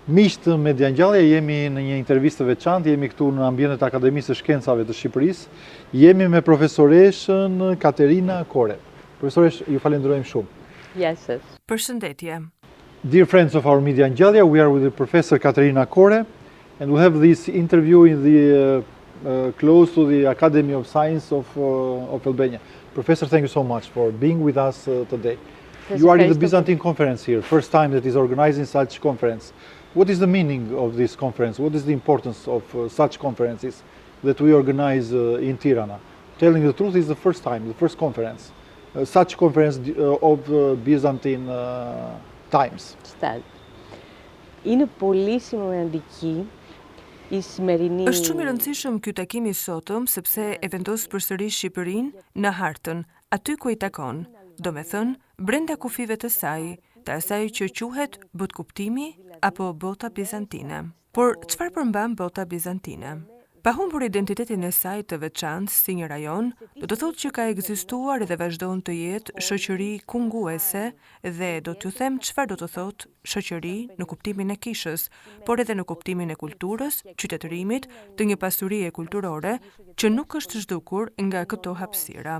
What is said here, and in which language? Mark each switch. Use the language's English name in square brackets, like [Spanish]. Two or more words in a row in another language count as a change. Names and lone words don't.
[Albanian] Miqtë Media Ngjallje, jemi në një intervistë të veçantë, jemi këtu në ambientet e Akademisë së Shkencave të Shqipërisë. Jemi me profesoreshën Katerina Kore. Profesoresh, ju falenderojmë shumë. [English] Yes. [Albanian] Përshëndetje. [English] Dear friends of our Media Ngjallje, we are with the Professor Katerina Kore, and we have this interview in the close to the Academy of Science of Albania. Professor, thank you so much for being with us today. You are in the Byzantine Conference here, first time that is organizing such conference. What is the meaning of this conference? What is the importance of such conferences that we organize in Tirana? Telling the truth, is the first time, the first conference, such conference of Byzantine times. [Greek] Είναι πολύ σημαντική η σημερινή... [Albanian] Është shumë i rëndësishëm ky takim i sotëm sepse e vendos përsëri Shqipërinë në hartën, aty ku i takon, domethënë brenda kufive të saj, të asaj që quhet botkuptimi apo bota bizantine. Por çfarë përmban bota bizantine? Pa humbur identitetin e saj të veçantë si një rajon, do të thotë që ka ekzistuar dhe vazhdon të jetë shoqëri kunguese dhe do t'ju them çfarë do të thotë shoqëri në kuptimin e kishës, por edhe në kuptimin e kulturës, qytetërimit, të një pasurie kulturore që nuk është zhdukur nga këto hapësira.